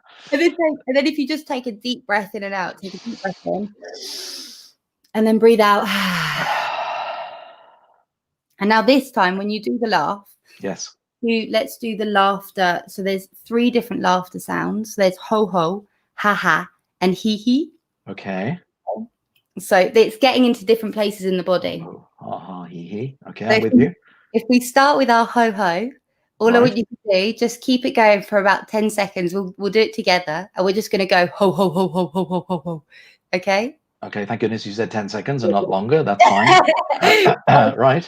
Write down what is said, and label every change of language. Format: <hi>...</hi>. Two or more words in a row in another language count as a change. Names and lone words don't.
<en>And then if you just take a deep breath in and out, take a deep breath in, and then breathe out. And now this time, when you do the laugh, yes, let's do the laughter. So there's 3 different laughter sounds. There's ho ho, ha ha, and hee hee. Okay. So it's getting into different places in the body. Oh, ha ha, hee hee. Okay, so I'm with you. If we start with our ho ho, all I want you to do, just keep it going for about 10 seconds. We'll do it together, and we're just going to go ho ho ho ho ho ho ho ho. Okay. Okay. Thank goodness you said 10 seconds and not longer. That's fine. Right.</en>